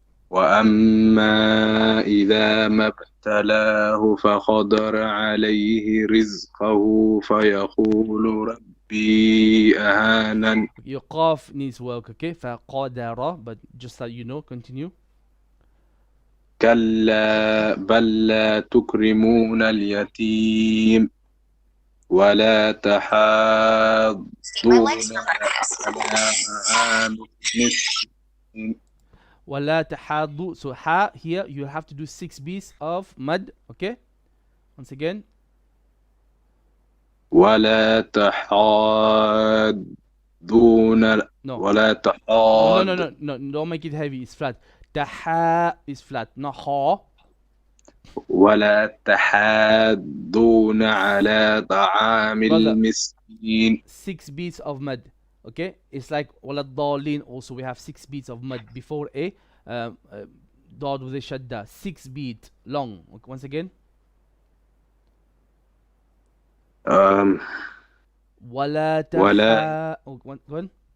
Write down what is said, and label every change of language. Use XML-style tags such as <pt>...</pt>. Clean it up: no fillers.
<ar>وأما إذا ما ابتلاه فقدر عليه رزقه فيقول ربي أهانن.</ar> <en>Your qaf needs work, okay? فقدر, but just so you know, continue.</en> <ar>كلا بل لا تكرمون اليتيم ولا تحاضون على طعام المسكين. ولا تحاضوا.</ar> <en>So ha here you have to do 6 beats of mud, okay? Once again.</en> <ar>ولا تحاضون.</ar> <en>No.</en> <ar>ولا تحاض.</ar> <en>No, don't make it heavy. It's flat. Taha is flat, not ha.</en> <ar>ولا تحاضون على طعام المسكين.</ar> <en>6 beats of mud, okay? It's like</en> <ar>ولا الضالين.</ar> <en>Also we have 6 beats of mud before a dad with a shadda. 6 beat long. Okay, once again. ولا go on.</en>